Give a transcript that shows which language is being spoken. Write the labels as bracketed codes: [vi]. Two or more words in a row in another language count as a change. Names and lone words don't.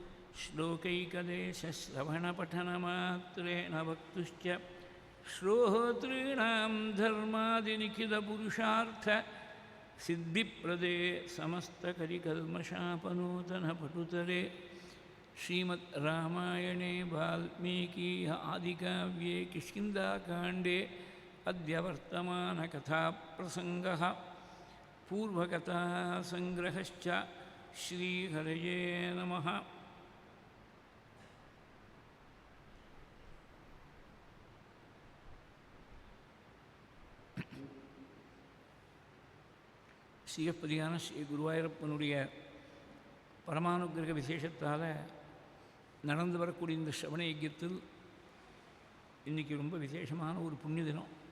[sa] श्लोकैकदेशश्रवणपठनमात्रेण वक्तुश्च श्रोतॄणां धर्मादिनिखिलपुरुषार्थ सिद्धिप्रदे समस्तकलिकल्मषापनूतनपटुतरे श्रीमद् रामायणे वाल्मीकिः आदिकाव्ये किष्किन्धाकाण्डे अद्य वर्तमानकथाप्रसङ्गः पूर्वकथासङ्ग्रहश्च श्रीहरये नमः [ta] சிவப்பதியான ஸ்ரீ குருவாயூரப்பனுடைய பரமானுக்கிரக விசேஷத்தால் நடந்து வரக்கூடிய இந்த ஸ்ரவண யஜ்யத்தில் இன்றைக்கி ரொம்ப விசேஷமான ஒரு புண்ணிய தினம்